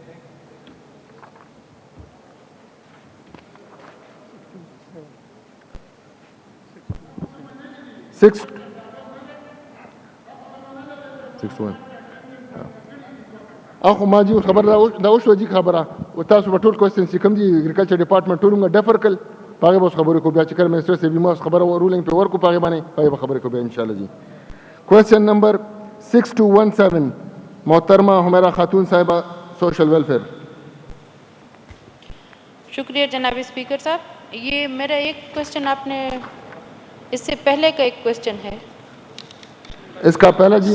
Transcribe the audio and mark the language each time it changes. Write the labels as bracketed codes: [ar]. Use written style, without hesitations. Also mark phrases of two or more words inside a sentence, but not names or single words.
[ps] اخو ما جی خبر دا وشوه جی خبره، او تاسو په ټول کوېسچن چې کوم دي [en] agriculture department [ps] ټول موږ ډیفر کړل، په هغې به اوس خبرې کوو، بیا چې کله منسټر صاحب ما خبره رولینګ پې ورکړو په هغې باندې په هغې به خبرې کوو بیا انشاءالله جی. [ur] کوېسچن نمبر 6217 محترمہ حمیرہ خاتون صاحبہ [en] social welfare. [ur] شکریہ جناب اسپیکر صاحب. یہ میرا ایک کوېسچن آپ نے اس سے پہلے کا ایک کوېسچن ہے، اس کا پہلا جی